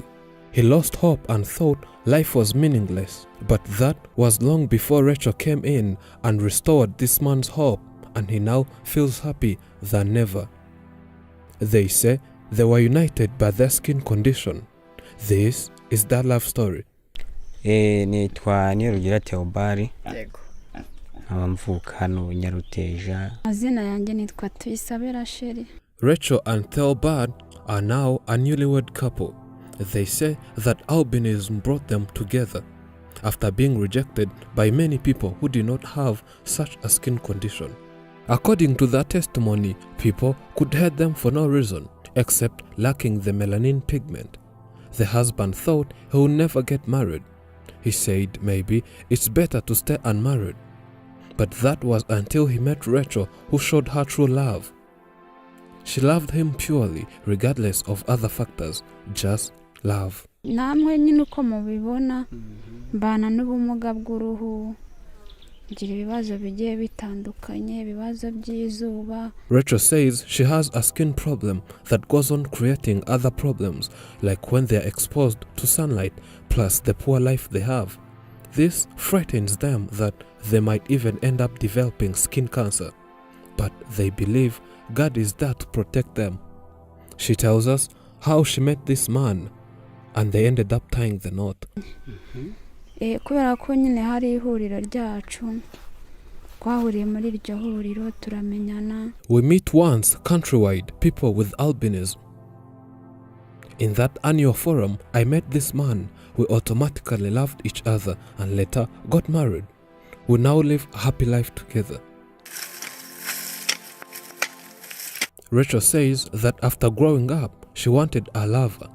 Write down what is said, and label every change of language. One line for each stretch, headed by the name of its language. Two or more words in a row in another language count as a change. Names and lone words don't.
English: He lost hope and thought life was meaningless, but that was long before Rachel came in and restored this man's hope, and he now feels happy than ever. They say they were united by their skin condition. This is their love story.
Kinyarwanda: Nitwa Nirugira Theobari. Yego. Abamvuka hano Nyaruteja. Azina yanjye nitwa Tuyisabera Sheri.
English: Rachel and Theobald are now a newlywed couple. They say that albinism brought them together after being rejected by many people who did not have such a skin condition. According to their testimony, people could hate them for no reason except lacking the melanin pigment. The husband thought he would never get married. He said maybe it's better to stay unmarried. But that was until he met Rachel, who showed her true love. She loved him purely, regardless of other factors, just love.
Kinyarwanda: Namwe nyine uko mubibona mbana n'ubumuga bw'uruhu ngira ibibazo bigiye bitandukanye ibibazo by'izuba.
English: Rachel says she has a skin problem that goes on creating other problems, like when they are exposed to sunlight, plus the poor life they have. This frightens them that they might even end up developing skin cancer. But they believe God is there to protect them. She tells us how she met this man, and they ended up tying the knot.
Kinyarwanda: Kubera ko nyine hari ihuriro ryacu twahuriye muri iryo huriro turamenyana.
English: We meet once countrywide people with albinism. In that annual forum, I met this man. We automatically loved each other and later got married. We now live a happy life together. Rachel says that after growing up, she wanted a lover.